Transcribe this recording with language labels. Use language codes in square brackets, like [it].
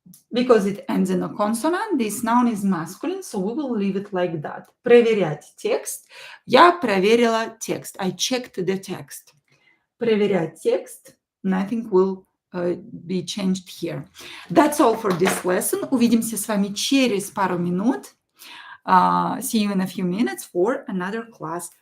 [en] Because it ends in a consonant, this noun is masculine, so we will leave it like that. [ru] Проверять текст. Я проверила текст. [en] I checked the text. [ru] Проверять текст. [en] Nothing will be changed here. That's all for this lesson. [ru] Увидимся с вами через пару минут. [en] See you in a few minutes for another class.